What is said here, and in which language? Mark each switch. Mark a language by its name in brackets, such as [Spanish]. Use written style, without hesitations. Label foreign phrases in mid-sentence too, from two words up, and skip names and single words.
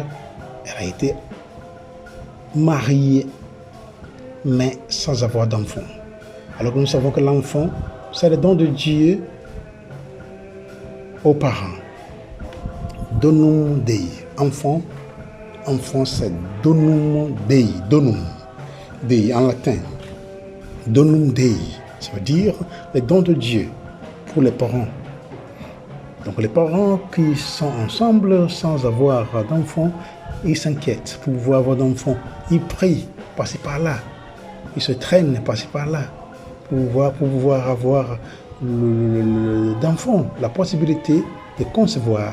[French] Elle a été mariée, mais sans avoir d'enfant. Alors que nous savons que l'enfant, c'est le don de Dieu aux parents. [Latin] Donum Dei. [French] Enfant, c'est [Latin] donum Dei. Donum Dei en latin. Donum Dei. [French] Ça veut dire le don de Dieu pour les parents. Donc les parents qui sont ensemble sans avoir d'enfants, ils s'inquiètent pour pouvoir avoir d'enfants. Ils prient par-ci par-là. Ils se traînent par-ci par-là pour pouvoir avoir d'enfants, la possibilité de concevoir.